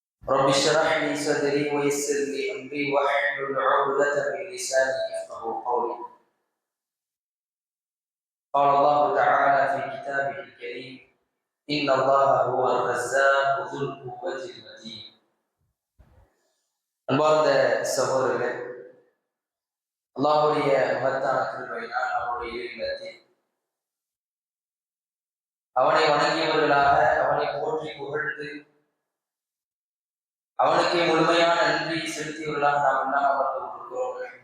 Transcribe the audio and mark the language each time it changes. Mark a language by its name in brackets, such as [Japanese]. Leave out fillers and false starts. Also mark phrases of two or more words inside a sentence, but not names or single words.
[Arabic] رب اشرح لي صدري ويسر لي امري واحلل عقدة من لساني يفقهوا قولي. قال الله تعالى في كتابه الكريم: ان الله هو الرزاق ذو القوة المتين. [Tamil] அன்பார்ந்த சகோதரர்களே, அல்லாஹ்வுடைய மகத்தான கிருபையினால் அவருடைய இல்லத்தில் அவனை வணங்கியவர்களாக, அவனை போற்றி புகழ்ந்து அவனுக்கு முழுமையான நன்றி செலுத்தியவர்களாக நாம் எல்லாம் அமர்ந்திருக்கிறோம்.